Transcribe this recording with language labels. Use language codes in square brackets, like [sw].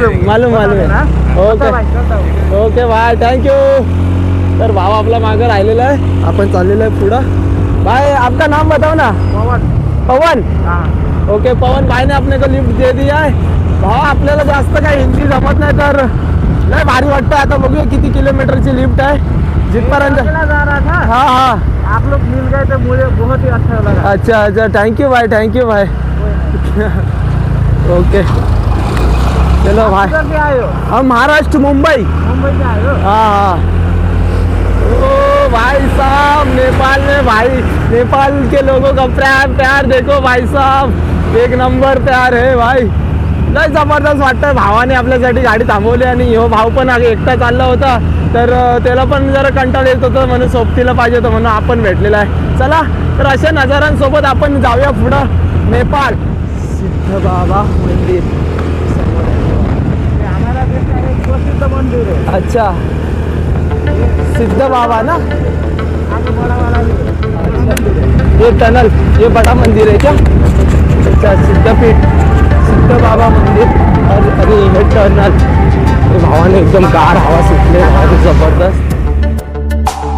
[hi] मालूम है. Okay okay bye, thank you. [mr] तर भाव आपला मागं राहिलेला आहे, आपण चाललेलो आहे पुढं. [hi] भाई आपका नाम बताओ ना. पवन. ओके पवन भाई ने अपने को लिफ्ट दे दिया है. [mr] भाव आपल्याला जास्त काही हिंदी जमत नाही, तर लय भारी वाटतं. आता बघूया किती किलोमीटरची लिफ्ट आहे, जिथपर्यंत हाँ हाँ [hi] आप लोग मिल गए तो मुझे बहुत ही अच्छा लगा. अच्छा अच्छा, थँक्यू भाई, थँक्यू भाई. ओके चलो भाई. से आए हो? हम महाराष्ट्र मुंबई. मुंबई से आए हो? हाँ हाँ. ओ भाई साहब, नेपाल में भाई, नेपाल के लोगों का प्यार देखो भाई साहब, एक नंबर प्यार है भाई. [mr] लय जबरदस्त वाटतं. भावाने आपल्यासाठी गाडी थांबवली आणि ह्यो भाऊ पण एकटा चालला होता, तर त्याला पण जरा कंटाळ येत होतं, म्हणून सोबतीला पाहिजे होतं, म्हणून आपण भेटलेला आहे. चला तर अशा नजारांसोबत आपण जाऊया पुढं. नेपाळ सिद्ध बाबा मंदिर. [hi] हमारा देश का एक प्रसिद्ध मंदिर है. अच्छा, सिद्ध बाबा ना. आगे बड़ा वाला भी है. ये टनल, ये बड़ा मंदिर है क्या? अच्छा, सिद्धपीठ, सिद्ध बाबा मंदिर. [mr] अरे हे टनल, भावाने एकदम गार हवा सुटले, भारी जबरदस्त.